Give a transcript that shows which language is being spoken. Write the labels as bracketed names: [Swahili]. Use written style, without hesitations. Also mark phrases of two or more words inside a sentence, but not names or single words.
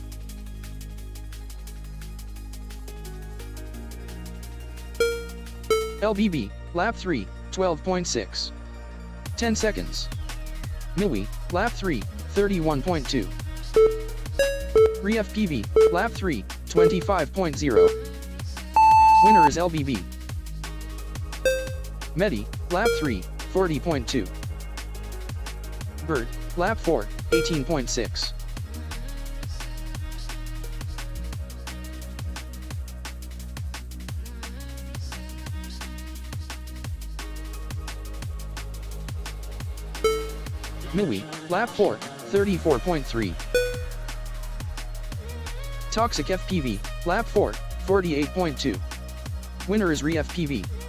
[English] LBB, lap 3, 12.6. 10 seconds. Milwi, lap 3, 31.2. ReFPV, lap 3, 25.0. Winner is LBB. Medi, lap 3, 40.2. Bird, lap 4, 18.6. Milwi, lap 4, 34.3. Toxic FPV, lap 4, 48.2. Winner is ReFPV.